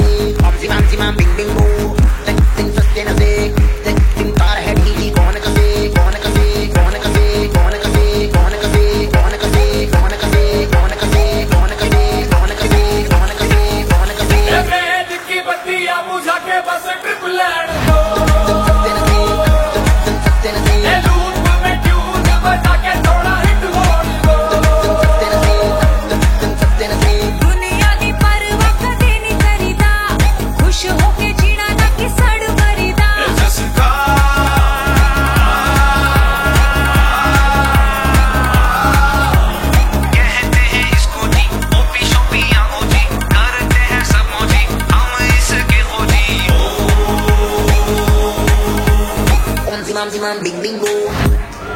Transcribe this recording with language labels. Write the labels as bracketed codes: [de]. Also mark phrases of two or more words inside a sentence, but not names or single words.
[hi] ओम ज़िमम ज़िमम बिंग बिंग बू, तक तक तक से, तक तक तार है ढीली कौन कसे, कौन कसे, कौन कसे, कौन कसे, कौन कसे, कौन कसे, कौन कसे, कौन कसे, कौन कसे, कौन कसे, कौन कसे, कौन कसे. रेड की बत्तियां बुझा के बस [en] trip land [hi] दो लूप में ट्यून बजा के थोड़ा हिट बोल दो [pa] ਦੁਨੀਆ ਦੀ ਪਰਵਾਹ ਕਦੇ ਨਹੀਂ ਕਰੀਦਾ ਖੁਸ਼ ਹੋਕੇ ਜੀਣਾ ਨਾ ਕਿ ਸੜ ਮਰੀਦਾ [hi] कहते हैं इसको जी ओपी शोपी या ओजी करते हैं सब मोजी हम इसके खोजी Om zimam zimam bing bing boo.